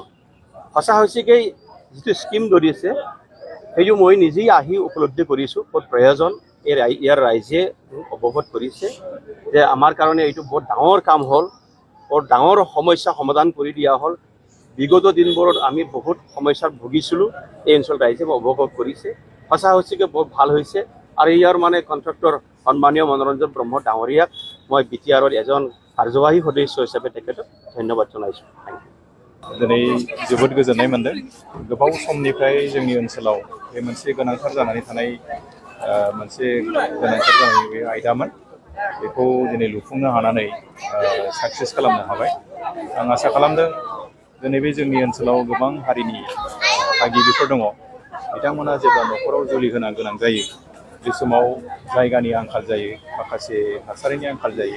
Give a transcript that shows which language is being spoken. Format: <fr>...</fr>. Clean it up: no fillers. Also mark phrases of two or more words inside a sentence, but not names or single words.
<as>সঁচা হৈছে কি, যিটো স্কিম ধৰিছে সেইটো মই নিজেই আহি উপলব্ধি কৰিছোঁ, বহুত প্ৰয়োজন ইয়াৰ ৰাইজে অৱগত কৰিছে যে আমাৰ কাৰণে এইটো বহুত ডাঙৰ কাম হ'ল, বৰ ডাঙৰ সমস্যা সমাধান কৰি দিয়া হ'ল। বিগত দিনবোৰত আমি বহুত সমস্যাত ভুগিছিলোঁ, এই অঞ্চল ৰাইজে অৱগত কৰিছে। সঁচা হৈছে কি বহুত ভাল হৈছে। আৰু ইয়াৰ কণ্ট্ৰেক্টৰ সন্মানীয় মনোৰঞ্জন ব্ৰহ্ম ডাঙৰীয়াক মই বিটিআৰৰ এজন কাৰ্যবাহী সদস্য হিচাপে তেখেতক ধন্যবাদ জনাইছোঁ।</as> <brx>दिनै जोबोद गोजोननाय मोनदों। गोबाव समनिफ्राय जोंनि ओनसोलाव बे मोनसे गोनांथार जानानै थानाय बे आयदामोन। बेखौ दिनै लुफुंनो हानानै साक्सेस खालामनो हाबाय। आं आसा खालामदों दिनै बे जोंनि ओनसोलाव गोबां हारिनि थागिबिफोर दङ, बिथांमोना जेब्ला न'खराव जुलि होनो गोनां जायो, बे समाव जायगानि आंखाल जायो, माखासे थासारिनि आंखाल जायो।</brx>